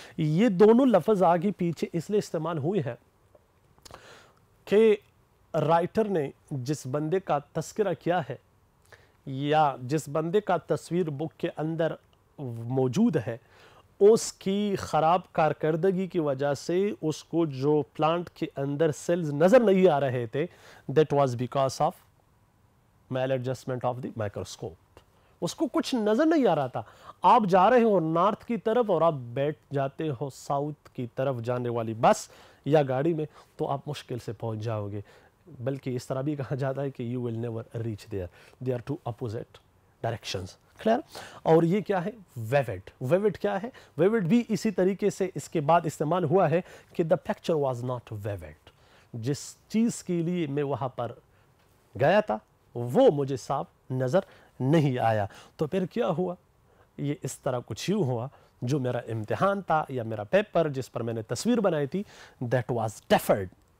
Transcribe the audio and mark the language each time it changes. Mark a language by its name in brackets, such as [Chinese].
[Urdu] یہ دونوں لفظ آگے پیچھے اس لیے استعمال ہوئے ہیں کہ رائٹر نے جس بندے کا تذکرہ کیا ہے یا جس بندے کا تصویر بک کے اندر موجود ہے، اس کی خراب کارکردگی کی وجہ سے اس کو جو پلانٹ کے اندر سیلز نظر نہیں آ رہے تھے، [English] That was because of maladjustment of the microscope. [Urdu] اس کو کچھ نظر نہیں آ رہا تھا. آپ جا رہے ہو نارتھ کی طرف اور آپ بیٹھ جاتے ہو ساؤتھ کی طرف جانے والی بس یا گاڑی میں تو آپ مشکل سے پہنچ جاؤ گے. بلکہ اس طرح بھی کہا جاتا ہے کہ [English] you will never reach there. They are two opposite directions. [Urdu] Clear? اور یہ کیا ہے؟ ویوڈ کیا ہے؟ ویوڈ بھی اسی طریقے سے اس کے بعد استعمال ہوا ہے کہ [English] the picture was not vivid. [Urdu] جس چیز کے لیے میں وہاں پر گیا تھا وہ مجھے صاف نظر نہیں آیا. تو پھر کیا ہوا؟ یہ اس طرح کچھ یوں ہوا جو میرا امتحان تھا یا میرا پیپر جس پر میں نے تصویر بنائی تھی [English] that was deferred.